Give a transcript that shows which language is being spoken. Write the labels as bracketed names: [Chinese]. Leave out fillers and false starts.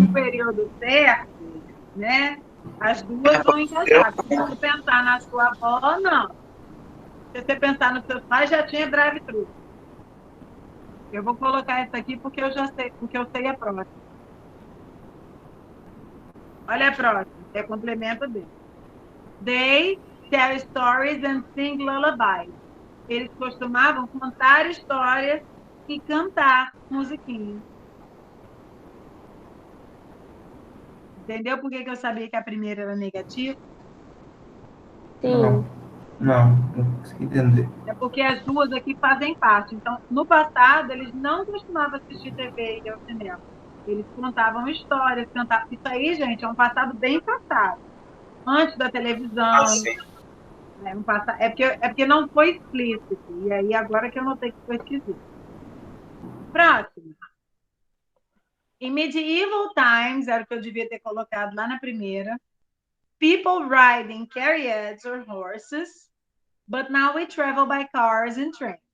[Portuguese] No período certo, né? As duas vão encaixar. Se você pensar na sua avó, não. Se você pensar nos seus pais, já tinha drive-thru. Eu vou colocar isso aqui porque eu já sei, porque eu sei a próxima. Olha a próxima, é complemento dele. [English] They tell stories and sing lullabies. [Portuguese] Eles costumavam contar histórias e cantar musiquinha. Entendeu por que eu sabia que a primeira era negativa? Sim. Não consegui entender. É porque as duas aqui fazem parte. Então, no passado, eles não costumavam assistir TV e ao cinema. Eles contavam histórias, cantavam. Isso aí, gente, é um passado bem passado. Antes da televisão. É porque não foi explícito. E aí, agora que eu notei que foi esquisito. Próximo. [English] In medieval times, [Portuguese] era o que eu devia ter colocado lá na primeira. [English] People riding chariots or horses. But now we travel by cars and trains.